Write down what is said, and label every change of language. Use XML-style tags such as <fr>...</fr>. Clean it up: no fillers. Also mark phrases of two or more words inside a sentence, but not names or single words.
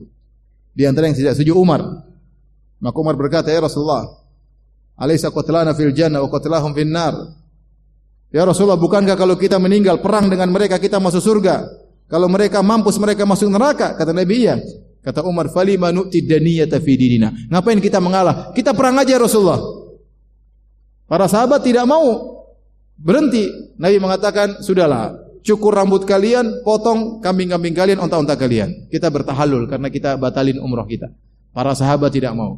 <id>Di antara yang tidak setuju Umar. Maka Umar berkata,</id> <ar>"يا رسول الله أليس قتلانا في الجنة وقتلاهم في النار?" يا رسول الله,</ar> <id>bukankah kalau kita meninggal perang dengan mereka kita masuk surga? Kalau mereka mampus mereka masuk neraka? Kata Nabi, iya. Kata Umar,</id> <ar>"فلم نعطي الدنية في ديننا."</ar> <id>Ngapain kita mengalah? Kita perang aja Rasulullah. Para sahabat tidak mau berhenti. Nabi mengatakan, "Sudahlah, cukur rambut kalian, potong kambing-kambing kalian, onta-onta kalian. Kita bertahalul karena kita batalin umrah kita." Para sahabat tidak mau.</id>